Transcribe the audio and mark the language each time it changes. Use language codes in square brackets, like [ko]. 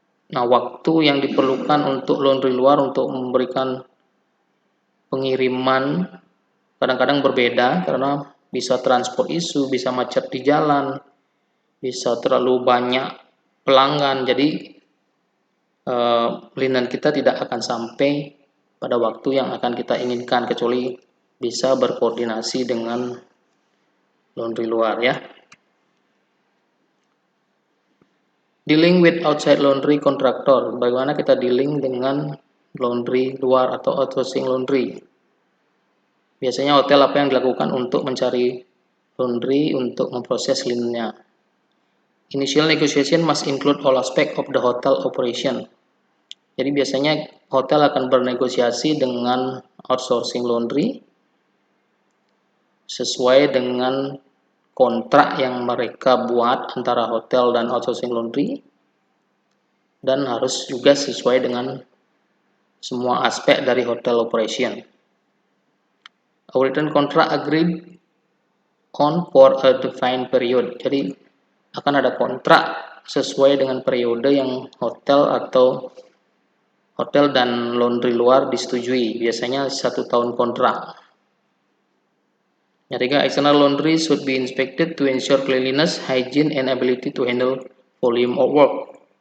[id] Nah, waktu yang diperlukan untuk laundry luar untuk memberikan pengiriman kadang-kadang berbeda karena bisa transport issue, bisa macet di jalan, bisa terlalu banyak pelanggan. Jadi linen kita tidak akan sampai pada waktu yang akan kita inginkan, kecuali bisa berkoordinasi dengan laundry luar ya. [en] Dealing with outside laundry contractor. [id] Bagaimana kita dealing dengan laundry luar atau outsourcing laundry? Biasanya hotel apa yang dilakukan untuk mencari laundry untuk memproses linennya? [en] Initial negotiation must include all aspect of the hotel operation. [id] Jadi biasanya hotel akan bernegosiasi dengan outsourcing laundry sesuai dengan kontrak yang mereka buat antara hotel dan outsourcing laundry, dan harus juga sesuai dengan semua aspek dari hotel operation. [en] A written contract agreed on for a defined period. [id] Jadi akan ada kontrak sesuai dengan periode yang hotel dan laundry luar disetujui. Biasanya 1 tahun kontrak. Yang ketiga, [en] external laundry should be inspected to ensure cleanliness, hygiene, and ability to handle volume of work.